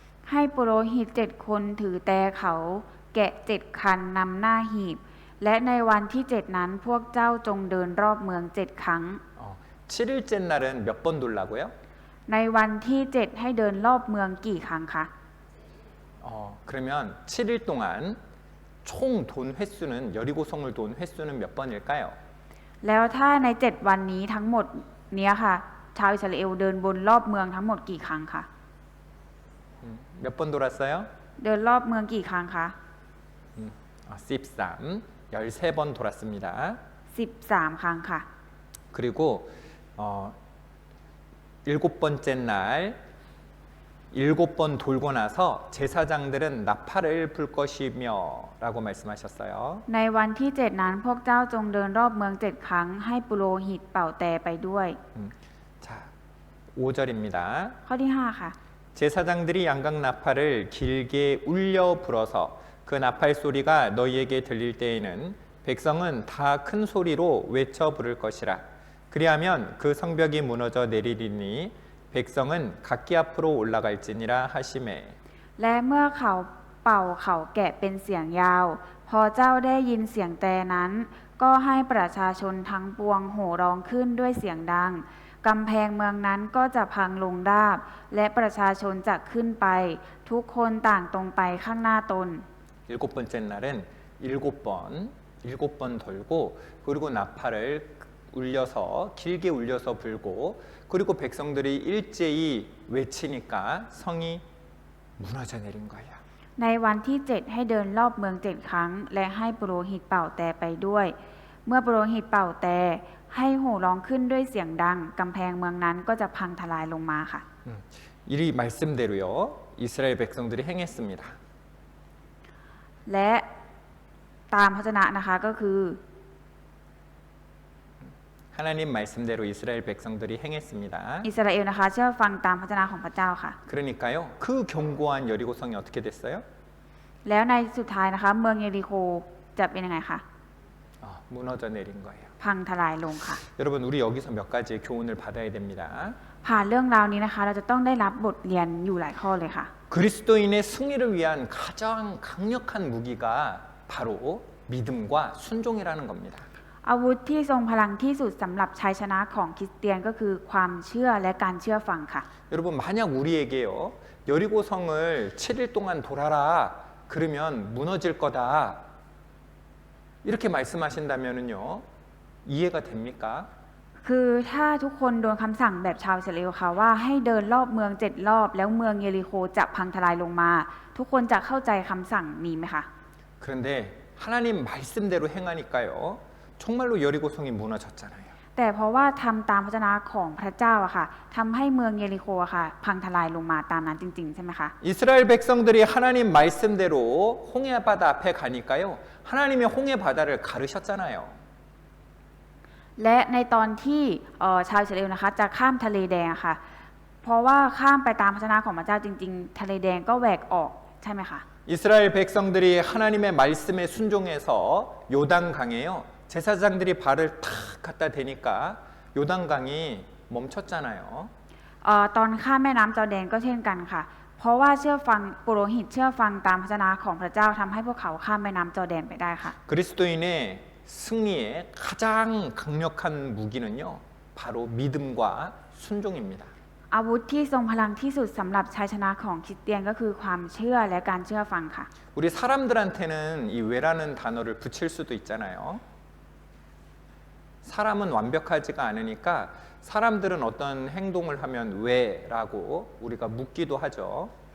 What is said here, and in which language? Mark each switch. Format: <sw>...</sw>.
<th>ให้ปุโรหิต7 คนถือแต่เขาแกะ7 คันนำหน้าหีบ และในวันที่ 7 นั้นพวกเจ้าจงเดินรอบเมือง 7 ครั้ง</th> <ko>7일째 날은 몇 번 돌라고요?</ko> <th>ในวันที่ 7 ให้เดินรอบเมืองกี่ครั้งคะ</th> <ko>그러면 7일 동안 총 돈 횟수는 여리고성을 돈 횟수는 몇 번일까요?</ko> <th>แล้วถ้าใน 7 วันนี้ทั้งหมดเนี้ยค่ะ ชาวอิสราเอลเดินบนรอบเมืองทั้งหมดกี่ครั้งคะ</th> <ko>몇 번 돌았어요?</ko> <th>เดินรอบเมืองกี่ครั้งคะ</th> <ko>13, 13번 돌았습니다.</ko> <th>13 ครั้งค่ะ</th> <ko>그리고 7번째 날 7번 돌고 나서 제사장들은 나팔을 불 것이며 라고 말씀하셨어요.</ko> <th>ในวันที่ 7 นั้นพวกเจ้าจงเดินรอบเมือง 7 ครั้งให้ปุโรหิตเป่าแต่ไปด้วย</th> <ko>자, 5절입니다.</ko> <th>ข้อที่ 5 ค่ะ</th> <ko>제사장들이 양각 나팔을 길게 울려 불어서 그 나팔 소리가 너희에게 들릴 때에는 백성은 다 큰 소리로 외쳐 부를 것이라. 그리하면 그 성벽이 무너져 내리리니 백성은 각기 앞으로 올라갈지니라 하시매.</ko> <th>และเมื่อเขาเป่าเขาแกะเป็นเสียงยาว พอเจ้าได้ยินเสียงแต่นั้น ก็ให้ประชาชนทั้งปวงโห่ร้องขึ้นด้วยเสียงดังกำแพงเมืองนั้นก็จะพังลงราบ และประชาชนจะขึ้นไป ทุกคนต่างตรงไปข้างหน้าตน</th> <ko>7번째 날은 7번 돌고 그리고 나팔을 울려서 길게 울려서 불고 그리고 백성들이 일제히 외치니까 성이 무너져 내린 거예요.</ko> <th>ในวันที่ 7 ให้เดินรอบเมือง 7 ครั้ง และให้ปุโรหิตเป่าแต่ไปด้วย เมื่อปุโรหิตเป่าแต่ให้โห่ร้องขึ้นด้วยเสียงดังกำแพงเมืองนั้นก็จะพังทลายลงมาค่ะ</th> <ko>이 말씀대로요 이스라엘 백성들이 행했습니다.</ko> <th>และตามพระวจนะนะคะก็คือ</th> <ko>하나님 말씀대로 이스라엘 백성들이 행했습니다.</ko> <th>อิสราเอลนะคะเชื่อฟังตามพระวจนะของพระเจ้าค่ะ</th> <ko>그러니까요 그 견고한 여리고성이 어떻게 됐어요?</ko> <th>แล้วในสุดท้ายนะคะเมืองเยริโคจะเป็นยังไงคะ</th> <ko>무너져 내린 거예요.</ko> <th>พังทลายลงค่ะ</th> <ko>여러분 우리 여기서 몇 가지의 교훈을 받아야 됩니다.</ko> <th>ผ่านเรื่องราวนี้นะคะเราจะต้องได้รับบทเรียนอยู่หลายข้อเลยค่ะ</th> <ko>그리스도인의 승리를 위한 가장 강력한 무기가 바로 믿음과 순종이라는 겁니다.</ko> <th>อาวุธที่ทรงพลังที่สุดสำหรับชัยชนะของคริสเตียนก็คือความเชื่อและการเชื่อฟังค่ะ</th> <ko>여러분 만약 우리에게요 여리고성을 7일 동안 돌아라 그러면 무너질 거다. 이렇게 말씀하신다면은요. 이해가 됩니까?</ko> <th>คือถ้าทุกคนโดนคำสั่งแบบชาวอิสราเอลค่ะว่าให้เดินรอบเมือง7 รอบแล้วเมืองเยริโคจะพังทลายลงมา ทุกคนจะเข้าใจคำสั่งนี้ไหมคะ</th> <ko>그런데 하나님 말씀대로 행하니까요. 정말로 여리고성이 무너졌잖아요.</ko> <th>แต่เพราะว่าทำตามพระวจนะของพระเจ้าอะค่ะทำให้เมืองเยริโคอะค่ะพังทลายลงมาตามนั้นจริงๆใช่ไหมคะ</th> <ko>이스라엘 백성들이 하나님 말씀대로 홍해 바다 앞에 가니까요. 하나님이 홍해 바다를 가르셨잖아요.</ko> <th>และในตอนที่ชาวอิสราเอลนะคะจะข้ามทะเลแดงอะค่ะเพราะว่าข้ามไปตามพระวจนะของพระเจ้าจริงๆทะเลแดงก็แหวกออกใช่ไหมคะ</th> <ko>이스라엘 백성들이 하나님의 말씀에 순종해서 요단강에요. 제사장들이 발을 탁 갖다 대니까 요단강이 멈췄잖아요.</ko> <th>ตอนข้ามแม่น้ำจอร์แดนก็เช่นกันค่ะเพราะว่าเชื่อฟังปุโรหิตเชื่อฟังตามพระวจนะของพระเจ้าทำให้พวกเขาข้ามแม่น้ำจอร์แดนไปได้ค่ะ</th> <ko>그리스도인의 승리의 가장 강력한 무기는요. 바로 믿음과 순종입니다.</ko> <th>อาวุธที่ทรงพลังที่สุดสำหรับชัยชนะของคริสเตียนก็คือความเชื่อและการเชื่อฟังค่ะ</th> <ko>우리 사람들한테는 이 왜라는 단어를 붙일 수도 있잖아요. 사람은 완벽하지가 않으니까 사람들은 어떤 행동을 하면 왜라고 우리가 묻기도 하죠.</ko>